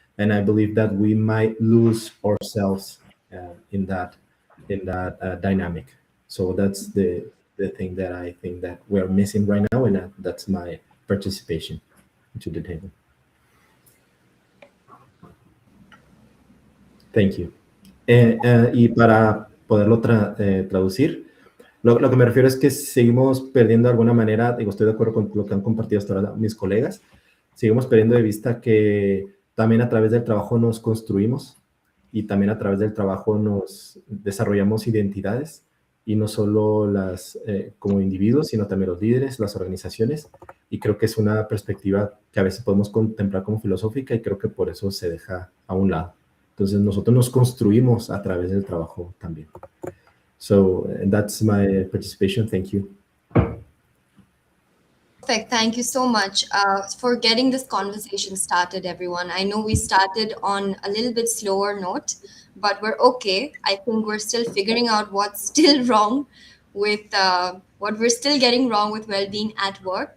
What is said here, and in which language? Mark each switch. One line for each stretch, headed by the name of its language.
English: And I believe that we might lose ourselves in that dynamic. So that's the thing that I think that we're missing right now, and that's my participation to the table. Thank you.
Spanish: Y para poderlo traducir, lo que me refiero es que seguimos perdiendo de alguna manera, digo, estoy de acuerdo con lo que han compartido hasta ahora mis colegas, seguimos perdiendo de vista que también a través del trabajo nos construimos y también a través del trabajo nos desarrollamos identidades, y no solo las como individuos, sino también los líderes, las organizaciones, y creo que es una perspectiva que a veces podemos contemplar como filosófica y creo que por eso se deja a un lado. Entonces nosotros nos construimos a través del trabajo también.
English: So that's my participation. Thank you. Perfect. Thank you so much for getting this conversation started, everyone. I know we started on a little bit slower note, but we're okay. I think we're still figuring out what's still wrong with what we're still getting wrong with well-being at work.